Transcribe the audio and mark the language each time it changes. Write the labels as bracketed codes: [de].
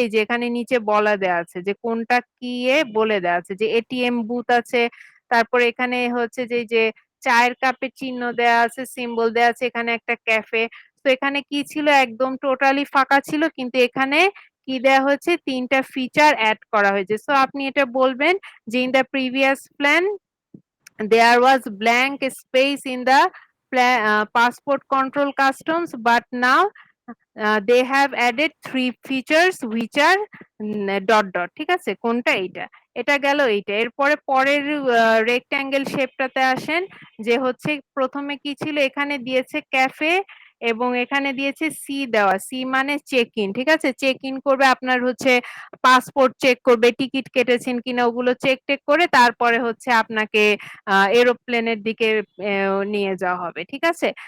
[bn] এই যে এখানে নিচে বলা দেয়া আছে যে কোনটা কি বলে দেয়া আছে যে এটিএম বুথ আছে। তারপর এখানে হচ্ছে যে এই যে চায়ের কাপের চিহ্ন দেয়া আছে, সিম্বল দেয়া আছে, এখানে একটা ক্যাফে। তো এখানে কি ছিল, একদম টোটালি ফাঁকা ছিল, কিন্তু এখানে কি দেয়া হয়েছে, 3টা ফিচার অ্যাড করা হয়েছে। সো আপনি এটা বলবেন যে [en] in the previous plan there was blank space in the passport control customs, but now they have added 3 features which are dot dot, [bn] ঠিক আছে? কোনটা, এইটা, এটা গেল এইটা। এরপরে পরের রেক্ট্যাঙ্গেল শেপটাতে আসেন, যে হচ্ছে প্রথমে কি ছিল, এখানে দিয়েছে ক্যাফে, এবং এখানে দিয়েছে সি দেওয়া, সি মানে চেক ইন, ঠিক আছে? চেক ইন করবে, আপনার হচ্ছে পাসপোর্ট চেক করবে, টিকিট কেটেছেন কিনা ওগুলো চেক টেক করে, তারপরে হচ্ছে আপনাকে এরোপ্লেনের দিকে নিয়ে যাওয়া হবে, ঠিক আছে?